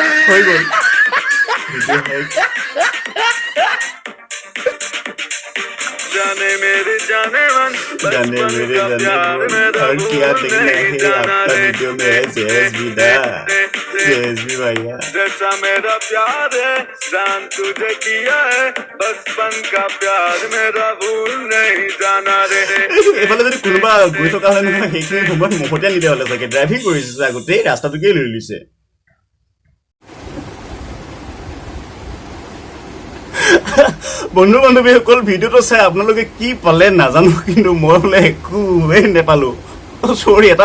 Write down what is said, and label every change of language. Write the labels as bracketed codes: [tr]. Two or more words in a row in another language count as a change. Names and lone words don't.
[as] হৈ গ'ল ভিডিঅ' হৈ [hi] जाने मेरे जाने मन जाने बचपन मेरे का जाने प्यार मन मेरा और क्या भूल देखना नहीं है जाना आपका रे वीडियो में है JSB दा JSB भैया जैसा मेरा प्यार है जान तुझे किया है बचपन का प्यार मेरा भूल नहीं जाना रे [as] এফালে যদি কোনোবা গৈ থকা হয় নহয় সেইখিনি সময়ত মুখতে নিদিয়া হ'লে চাগে ড্ৰাইভিং কৰিছে গোটেই ৰাস্তাটোকে লৈ লৈছে বন্ধু বান্ধৱীসকল ভিডিঅ'টো চাই আপোনালোকে কি পালে নাজানো কিন্তু মই বোলে একোৱেই নেপালো চৰি এটা